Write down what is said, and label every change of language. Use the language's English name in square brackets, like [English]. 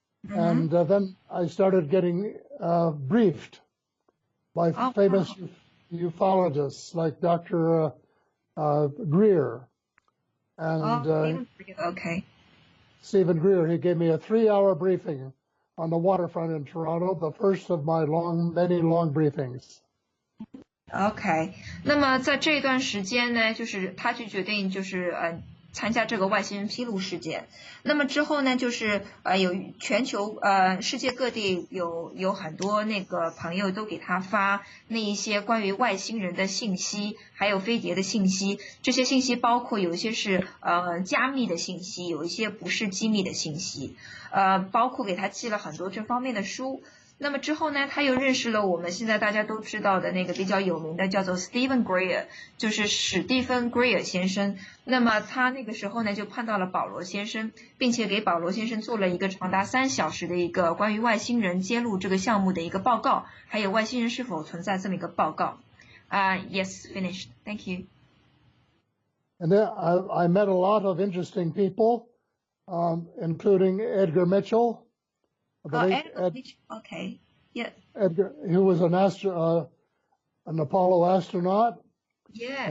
[English] And then I started getting briefed by famous ufologists like Dr. Greer. And Stephen Greer, he gave me a 3-hour briefing on the waterfront in Toronto, the first of my many long briefings. [Chinese] OK， 那么在这段时间呢，就是他就决定就是参加这个外星人披露事件。那么之后呢，就是有全球世界各地有很多那个朋友都给他发那一些关于外星人的信息，还有飞碟的信息。这些信息包括有一些是加密的信息，有一些不是机密的信息。包括给他寄了很多这方面的书。那么之后呢，他又认识了我们现在大家都知道的那个比较有名的叫做 Stephen Greer， 就是史蒂芬·圭尔先生。那么他那个时候呢就碰到了保罗先生，并且给保罗先生做了一个长达3小时的一个关于外星人揭露这个项目的一个报告，还有外星人是否存在这么一个报告。 [English] Yes, finished. Thank you. And then I met a lot of interesting people, including Edgar Mitchell. Edgar Mitchell, okay. Yeah. Edgar, who was an Apollo astronaut. Yeah.